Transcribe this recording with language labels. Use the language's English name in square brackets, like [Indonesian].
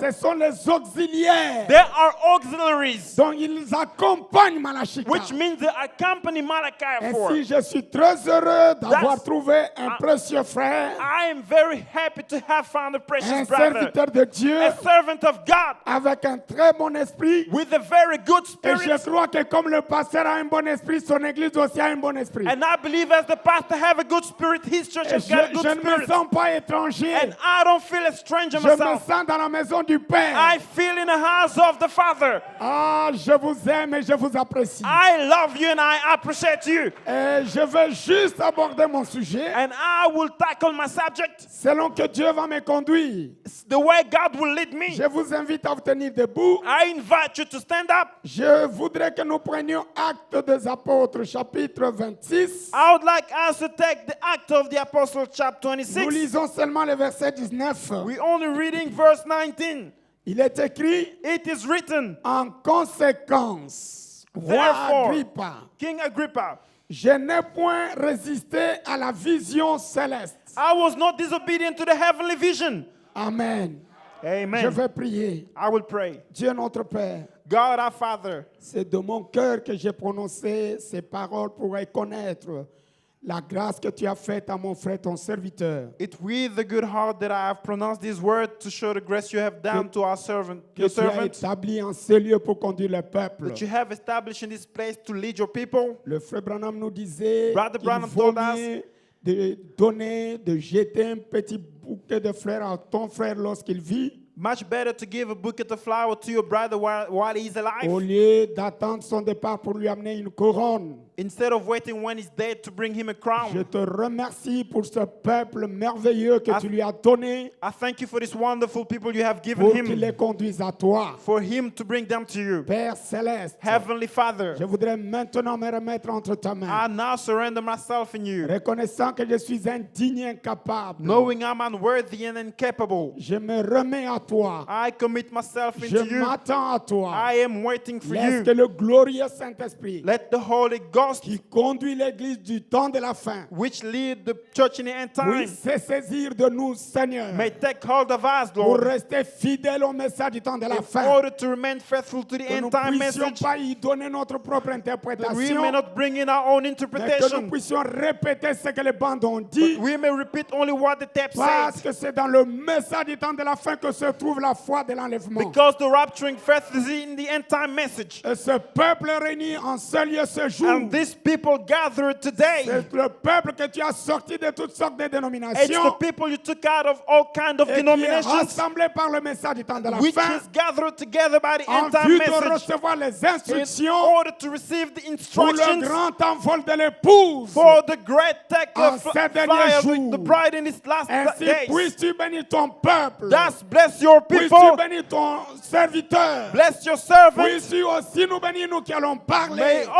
[French] ce sont les auxiliaires [English] there are auxiliaries, [French] dont ils accompagnent Malachie. [English] which means they accompany Malachi 4. [French] Ainsi, je suis très heureux d'avoir [English] That's- [French] trouvé un précieux frère, [English] I am very happy to have found a [French] un [English] precious brother, [French] serviteur de Dieu, [English] a servant of God [French] avec un très bon esprit. [English] with a very good [French] Et je [English] spirit. [French] crois que comme le pasteur a un bon esprit, son église aussi a un bon esprit. [English] And I believe as the pastor have a good spirit, his church [French] Et [English] has got a good [French] je ne me [English] spirit. [French] sens pas étranger. [English] And I don't feel a stranger [French] Je me [English] myself. [French] sens dans la maison du Père. [English] I feel in the house of the Father. [French] Ah, je vous aime et je vous apprécie. [English] I love you and I appreciate you. [French] Et je vais juste aborder mon sujet [English] And I will tackle my subject [French] selon que Dieu va me conduire. [English] the way God will lead me. [French] Je vous invite à vous tenir debout. [English] I invite you to stand up. [French] Je voudrais que nous prenions Actes des Apôtres, chapitre 26. [English] I would like us to take the Act of the Apostle, chapter [French] Nous [English] 26. [French] lisons seulement le verset 19. [English] We're only reading verse 19. [French] Il est écrit, [English] It is written, [French] en conséquence, roi [English] Therefore, [French] Agrippa, [English] King Agrippa, [French] je n'ai point résisté à la vision céleste. [English] I was not disobedient to the heavenly vision. [French] Amen. Je [English] Amen. [French] vais prier. [English] I will pray. [French] Dieu notre Père, [English] God our Father, [French] c'est de mon cœur que j'ai prononcé ces paroles pour reconnaître la grâce que tu as faite à mon frère, ton serviteur. [English] it's with a good heart that I have pronounced these words to show the grace you have done to our servant, [French] Que [English] your [French] tu as [English] servant, [French] établi en ce lieu pour conduire le peuple. [English] that you have established in this place to lead your people. [French] Le frère Branham nous disait [English] Brother [French] qu'il [English] Branham [French] vaut [English] told us- [French] mieux de donner, de jeter un petit bouquet de fleurs à ton frère lorsqu'il vit, [English] Much better to give a bouquet of flowers to your brother while he's [French] au [English] alive, [French] lieu d'attendre son départ pour lui amener une couronne. [English] instead of waiting when he's dead to bring him a [French] Je [English] crown. [French] te remercie pour ce peuple merveilleux que tu lui as donné [English] I thank you for this wonderful people you have given [French] pour qu'il [English] him, [French] les conduise à toi. [English] for him to bring them to you. [French] Père céleste, [English] Heavenly Father, [French] je voudrais maintenant me remettre entre ta main, [English] I now surrender myself in you, [French] reconnaissant que je suis indigne et incapable. [English] knowing I'm unworthy and incapable. [French] Je me remets à toi. [English] I commit myself [French] Je [English] into you. [French] m'attends à toi. [English] I am waiting for [French] Laisse que [English] you. [French] le glorieux Saint-Esprit [English] Let the Holy Ghost, [French] qui conduit l'Église du temps de la fin [English] which lead the church in the end time, [French] puisse se saisir de nous, Seigneur, [English] may take hold of us, [French] pour [English] Lord, [French] rester fidèle au message du temps de la [English] in [French] fin. [English] order to remain faithful to the [French] Que nous [English] end time [French] ne puissions [English] message, [French] pas y donner notre propre [English] that we may [French] interprétation, [English] not bring in our own [French] mais que nous [English] interpretation, [French] puissions répéter ce que les bandes ont dit, [English] we may repeat only what the text [French] parce [English] says, [French] que c'est dans le message du temps de la fin que se trouve la foi de l'enlèvement. [English] because the rapturing faith is in the end time message. [French] Et ce peuple réuni en seul lieu ce jour, [English] And these people gathered today, [French] c'est le peuple que tu as sorti de toutes sortes de [English] it's the [French] dénominations [English] people you took out of all kinds of [French] et qui est [English] denominations, [French] rassemblé par le message du temps de la [English] which [French] fin [English] is gathered together by the [French] en [English] end time [French] vue de [English] message, [French] recevoir les [English] in [French] instructions [English] order to receive the [French] pour le [English] instructions [French] grand envol de l'épouse. [English] for the great take [French] En [English] of [French] ces derniers [English] fire [French] jours. [English] with the bride in its last [French] Ainsi, [English] days. [French] puisses-tu bénir ton peuple. [English] Thus bless your [French] Puisses-tu [English] people, [French] bénir ton serviteur. [English] bless your servants. [French] Puisses-tu aussi nous bénir, nous qui allons parler.